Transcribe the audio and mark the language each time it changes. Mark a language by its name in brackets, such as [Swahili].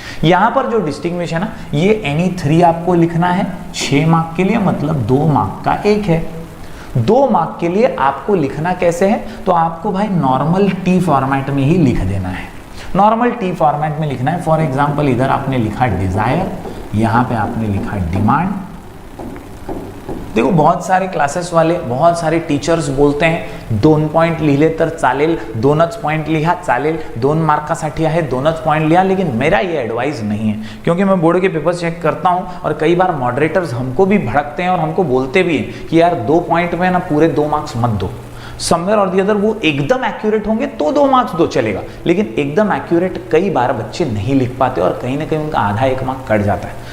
[Hindi] यहाँ पर जो डिस्टिंग्विश है ना, ये एनी 3 आपको लिखना है 6 मार्क के लिए, मतलब 2 मार्क का 1 है। 2 मार्क के लिए आपको लिखना कैसे है, तो आपको भाई नॉर्मल T फॉर्मेट में ही लिख देना है। नॉर्मल T फॉर्मेट में लिखना है। फॉर एग्जाम्पल इधर आपने लिखा डिजायर, यहाँ पे आपने लिखा डिमांड। देखो बहुत सारे क्लासेस वाले, बहुत सारे टीचर्स बोलते हैं [Marathi] 2 पॉइंट लिहिले तर चालेल, 2च पॉइंट लिहा चालेल, 2 मार्कासाठी आहे 2च पॉइंट लिहा। [Hindi] लेकिन मेरा ये एडवाइस नहीं है, क्योंकि मैं बोर्ड के पेपर चेक करता हूं और कई बार मॉडरेटर्स हमको भी भड़कते हैं और हमको बोलते भी हैं कि यार 2 पॉइंट में ना पूरे 2 मार्क्स मत दो। समवेयर और दी अदर वो एकदम एक्यूरेट होंगे तो 2 मार्क्स दो चलेगा, लेकिन एकदम एक्यूरेट कई बार बच्चे नहीं लिख पाते और कहीं ना कहीं उनका आधा 1 मार्क कट जाता है।